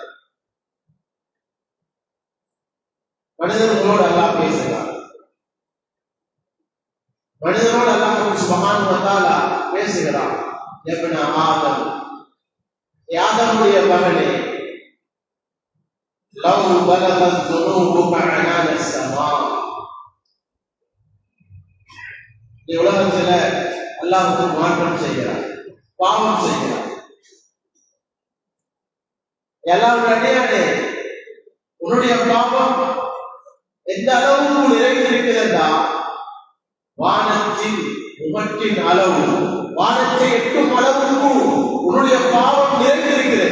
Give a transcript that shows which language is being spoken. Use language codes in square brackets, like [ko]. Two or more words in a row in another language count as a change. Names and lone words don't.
[ta] மனிதர்களோடு அல்லாஹ் பேசுகிறார். மனிதனோடு அல்லாஹ் [ar] سبحانه وتعالى [ta] பேசுகிறார். [ar] ابن آدم, [ta] ஆதமுடைய மகனே, [ar] لو بلغت ذنوبك عنان السماء. [ta] இந்த உலகத்துல அல்லாஹ்வுக்கு மாற்றம் செய்கிறார், பாவம் செய்கிறார். எல்லாரும் அடியானே, உன்னுடைய பாவம் எந்த அளவுக்கு நிறைந்திருக்கிறதா, வானத்தின் முகட்டின் அளவு, வானத்தை எட்டும் அளவுக்கு உன்னுடைய பாவம் நிறைந்திருக்கிறது.